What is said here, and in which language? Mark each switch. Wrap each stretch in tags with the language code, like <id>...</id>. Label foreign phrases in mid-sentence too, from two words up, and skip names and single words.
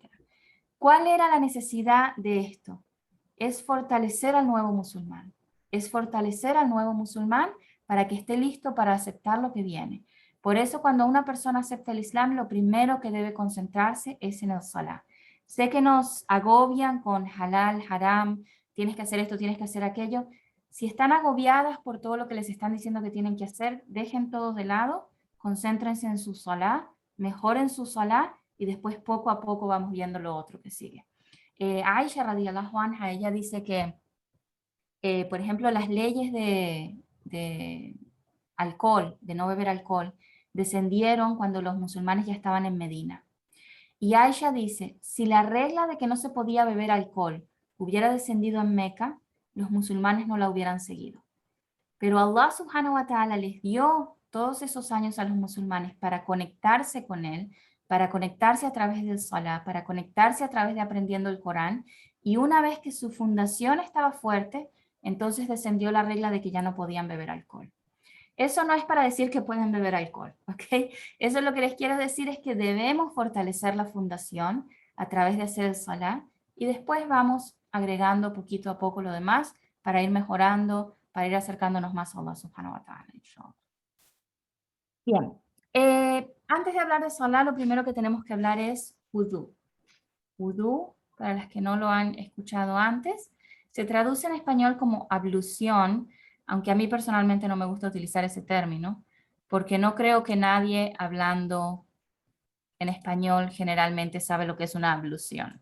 <es>¿Cuál era la necesidad de esto? Es fortalecer al nuevo musulmán. Es fortalecer al nuevo musulmán para que esté listo para aceptar lo que viene. Por eso cuando una persona acepta el Islam, lo primero que debe concentrarse es en el salah. Sé que nos agobian con</es> <ar>حلال، حرام,</ar> <es>tienes que hacer esto, tienes que hacer aquello. Si están agobiadas por todo lo que les están diciendo que tienen que hacer, dejen todo de lado, concéntrense en su salah, mejoren su salah y después poco a poco vamos viendo lo otro que sigue.</es> <ar>Aisha رضي الله عنها,</ar> <es>ella dice que, por ejemplo, las leyes de alcohol, de no beber alcohol, descendieron cuando los musulmanes ya estaban en Medina. Y Aisha dice, si la regla de que no se podía beber alcohol hubiera descendido en Meca, los musulmanes no la hubieran seguido. Pero Allah</es> <ar>سبحانه وتعالى</ar> <es>les dio todos esos años a los musulmanes para conectarse con Él, para conectarse a través del Salah, para conectarse a través de aprendiendo el Corán. Y una vez que su fundación estaba fuerte, entonces descendió la regla de que ya no podían beber alcohol. Eso no es para decir que pueden beber alcohol, ¿ok? Eso lo que les quiero decir es que debemos fortalecer la fundación a través de hacer el salah y después vamos agregando poquito a poco lo demás para ir mejorando, para ir acercándonos más a Allah</es> <ar>سبحانه وتعالى,</ar> <es>inshallah. Bien, antes de hablar de salah, lo primero que tenemos que hablar es wudu. Wudu, para las que no lo han escuchado antes, se traduce en español como ablución, aunque a mí personalmente no me gusta utilizar ese término, porque no creo que nadie hablando en español generalmente sabe lo que es una ablución.</es>